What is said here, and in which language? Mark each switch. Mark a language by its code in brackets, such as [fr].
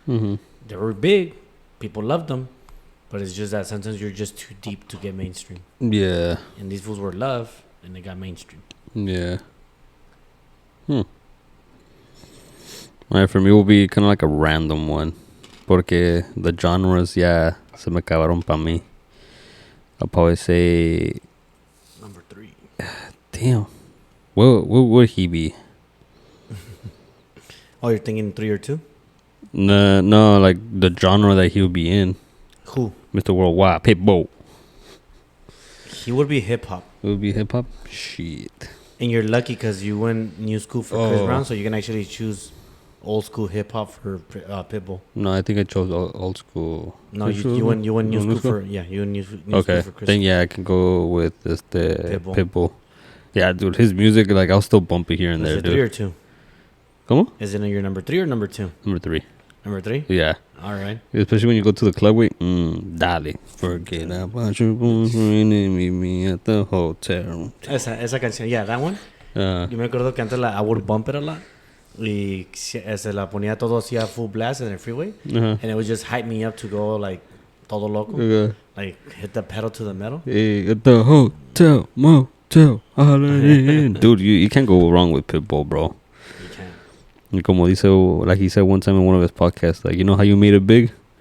[en] They were big. People loved them. But it's just that sometimes you're just too deep to get mainstream. Yeah. And these fools were loved, and they got mainstream. Yeah. Alright, for me, it will be kind of like a random one. [es] Porque [en] the genres, [es] ya se me acabaron para mí. [en] I'll probably say... Number 3. Damn. What would he be? Oh, you're thinking 3 or 2? No, like the genre that he would be in. Who? Mr. Worldwide, Pitbull. He would be hip hop. It would be hip hop. Shit. And you're lucky because you went new school for Chris Brown, so you can actually choose old school hip hop for Pitbull. No, I think I chose old school. No, you went new school for you went new Okay, school for Chris. then yeah, I can go with this the Pitbull. Pitbull. Yeah, dude, his music, like, I'll still bump it here and Is there, it dude. 3 or 2? Come on? Is it your number 3 or number 2? Number 3. Number 3? Yeah. All right. Especially when you go to the club, wait, dale. Forget about your boyfriend and meet me at the hotel. [es] Esa canción, [en] yeah, that one. [es] Yo me acuerdo que antes [en] I would bump it a lot. [es] Y se la ponía todo así [en] a full blast in the freeway. And it would just hype me up to go, like, [es] todo loco. [en] Like, hit the pedal to the metal. Hey, at the hotel, motel, holiday inn. Dude, you can't go wrong with Pitbull, bro. You can't. [es] Y como dice, [en] like he said one time in one of his podcasts, like, you know how you made it big?